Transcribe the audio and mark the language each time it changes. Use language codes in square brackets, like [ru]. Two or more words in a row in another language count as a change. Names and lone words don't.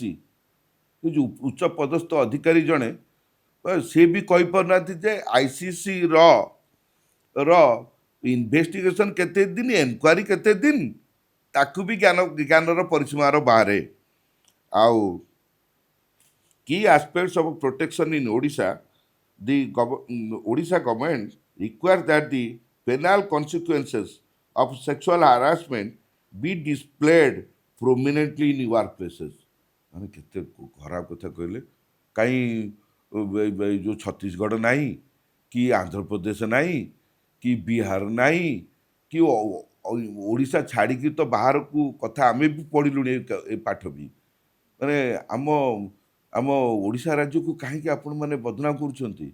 [or] ଏ ଯେଉଁ ଉଚ୍ଚ ପଦସ୍ଥ ଅଧିକାରୀ ଜଣେ, ସେ ବି କହିପାରୁନାହାନ୍ତି ଯେ ICCର ଇନଭେଷ୍ଟିଗେସନ୍ କେତେ ଦିନ, ଏନକ୍ୱାରି କେତେ ଦିନ, ତାକୁ ବି ଜ୍ଞାନର ପରିସୀମାର ବାହାରେ। [en] ଆଉ key aspects of protection in Odisha, the Odisha government requires that the penal consequences of sexual harassment be displayed prominently in workplaces. [or] ମାନେ କେତେ ଖରାପ କଥା କହିଲେ। କାହିଁ ଯେଉଁ ଛତିଶଗଡ଼ ନାହିଁ, କି ଆନ୍ଧ୍ରପ୍ରଦେଶ ନାହିଁ, କି ବିହାର ନାହିଁ, କି ଓଡ଼ିଶା ଛାଡ଼ିକି ତ ବାହାରକୁ କଥା ଆମେ ବି ପଢ଼ିଲୁଣି ଏ ପାଠ ବି। ମାନେ ଆମ ଓଡ଼ିଶା ରାଜ୍ୟକୁ କାହିଁକି ଆପଣମାନେ ବଦନାମ କରୁଛନ୍ତି?